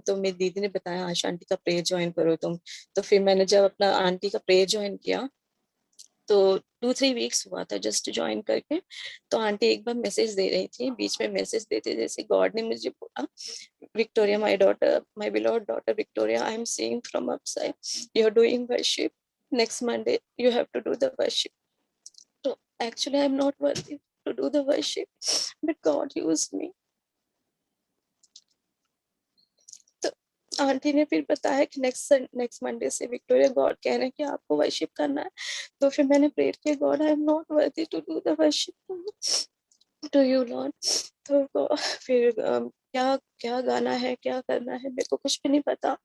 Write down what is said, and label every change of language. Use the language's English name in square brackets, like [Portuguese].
[Hindi] तो मेरी दीदी ने बताया आशा आंटी का प्रेयर ज्वाइन करो तुम। तो फिर मैंने जब अपना आंटी का प्रेयर ज्वाइन किया, तो 2-3 वीक्स हुआ था जस्ट ज्वाइन करके। तो आंटी एक बार मैसेज दे रही थी, बीच में मैसेज देते जैसे गॉड ने मुझे बोला, [English] Victoria my daughter, my beloved daughter Victoria, I am seeing from upside, you are doing worship, next Monday you have to do the worship. So actually I'm not worthy to do the worship, but God used me. [Hindi] तो aunty ने फिर बताया कि next Monday से Victoria God कह रहे हैं कि आपको वर्शिप करना है। तो फिर मैंने प्रेयर किया, [English] God I am not worthy to do the worship to you Lord. [Hindi] फिर क्या क्या गाना है, क्या करना है, मेरे को कुछ भी नहीं पता।